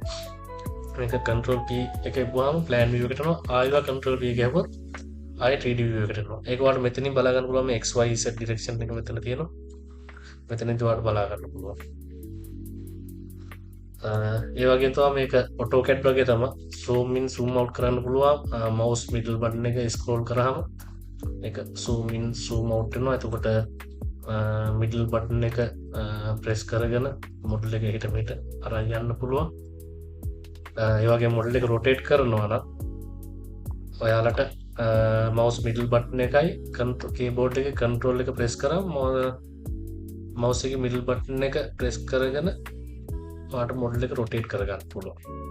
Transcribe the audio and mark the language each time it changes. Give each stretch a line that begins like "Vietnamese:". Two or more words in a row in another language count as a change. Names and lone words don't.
Sinhala: මේක control P එකේ ගියාම
English: plan view
Sinhala: එකට යනවා. ආයෙත් control P එක ගියපොත් ආයෙ
English: 3D view
Sinhala: එකට යනවා. ඒක ඔයාලට මෙතනින් බලා ගන්න පුළුවන්. මේ
English: x y z direction
Sinhala: එක මෙතන තියෙනවා. මෙතනින් ඔයාලට බලා ගන්න පුළුවන්. ඒ වගේ තමයි මේක AutoCAD වගේ තමයි
English: zoom in zoom out
Sinhala: කරන්න පුළුවන්.
English: mouse middle button
Sinhala: එක scroll කරාම මේක
English: zoom in zoom out
Sinhala: වෙනවා. එතකොට
English: middle button
Sinhala: එක ප්‍රෙස් කරගෙන මොඩල් එක හිට මෙට අරන් යන්න පුළුවන්. ඒ වගේ මොඩල් එක රොටේට් කරනවා නම් ඔයාලට
English: mouse middle button
Sinhala: එකයි කීබෝඩ් එක කන්ට්‍රෝල් එක ප්‍රෙස් කරාම මවුස් එකේ
English: middle button
Sinhala: එක ප්‍රෙස් කරගෙන ඔයාලට මොඩල් එක රොටේට් කරගන්න පුළුවන්.